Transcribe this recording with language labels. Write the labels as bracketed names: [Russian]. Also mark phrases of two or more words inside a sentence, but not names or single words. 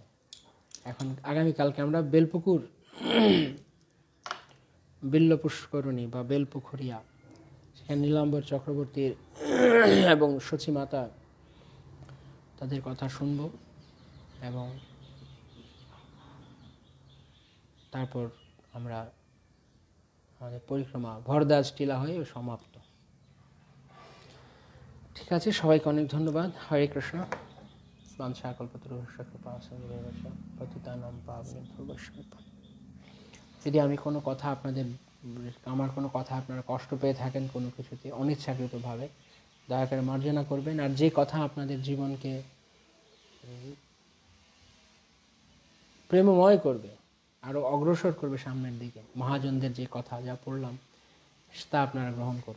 [Bangla] এখন আগামীকালকে আমরা বেলপুকুর বিল্ল পুষ্করণী বা বেলপুখুরিয়া, সেখানে নীলাম্বর চক্রবর্তীর এবং সচিমাতা তাদের কথা শুনব, এবং তারপর আমরা আমাদের পরিক্রমা ভরদাস টিলা হয়ে সমাপ্ত। ঠিক আছে, সবাইকে অনেক ধন্যবাদ। হরে কৃষ্ণ। [Sanskrit] वाञ्छाकल्पतरुभ्यश्च कृपासिन्धुभ्यश्च पतितानां पावनेभ्यो वैष्णवेभ्यो। [Bangla] যদি আমি কোনো কথা আপনাদের, আমার কোনো কথা আপনারা কষ্ট পেয়ে থাকেন কোনো কিছুতে অনিচ্ছাকৃতভাবে, দয়া করে মার্জনা করবেন। আর যে কথা আপনাদের জীবনকে প্রেমময় করবে, আরও অগ্রসর করবে সামনের দিকে, মহাজনদের যে কথা যা পড়লাম তা আপনারা গ্রহণ করুন।